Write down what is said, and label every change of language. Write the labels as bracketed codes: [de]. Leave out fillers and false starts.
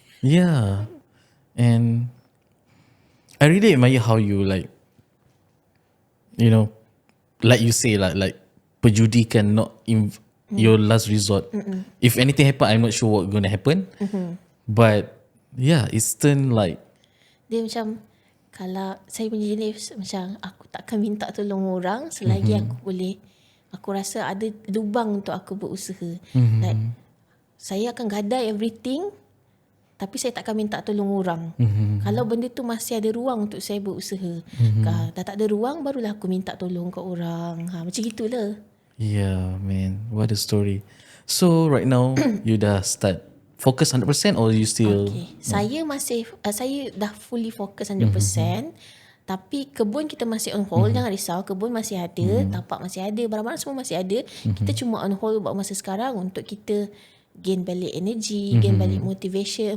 [en] Yeah. And I really admire how you like, you know, like you say like perjudi can not your last resort. If anything happen, I'm not sure what gonna happen. But yeah, it's turn like, [ms] dia macam, kalau saya punya jenis macam aku takkan minta tolong orang selagi aku rasa ada lubang untuk aku berusaha. Like saya akan gadai [en] everything, [ms] tapi saya takkan minta tolong orang. Kalau benda tu masih ada ruang untuk saya berusaha. Dah tak ada ruang, barulah aku minta tolong ke orang. Macam gitulah. [en] Yeah, man, what a story. So right now you [ms] dah [en] start focus 100% or you still? [ms] Saya dah [en] fully focus [ms] 100%. Tapi kebun kita masih [en] on hold. [ms] Jangan risau, kebun masih ada, tapak masih ada, barang-barang semua masih ada. Kita cuma [en] on hold [ms] buat masa sekarang untuk kita [en] gain [ms] balik [en] energy, gain balik motivation.